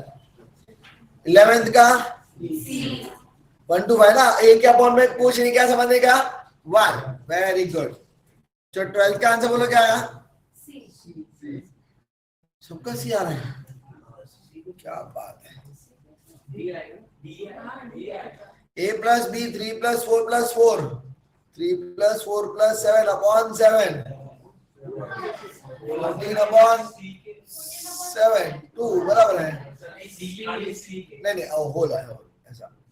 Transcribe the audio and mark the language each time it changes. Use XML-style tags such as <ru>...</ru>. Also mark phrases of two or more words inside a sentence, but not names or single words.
<hi>11th का? 1 to 5 ना, एक क्या बॉन्ड में पूछ नहीं, क्या समझने का?</hi> <en>1। very good.</en> <hi>जो 12th का आंसर बोलो क्या आया? सबका सी आ रहा है, क्या बात है।</hi> <en>a plus b 3 plus 4 plus 4 3 plus 4 plus 7 upon 7 14 upon 7 2</en> <hi>बराबर है। नहीं होल है ऐसा।</hi>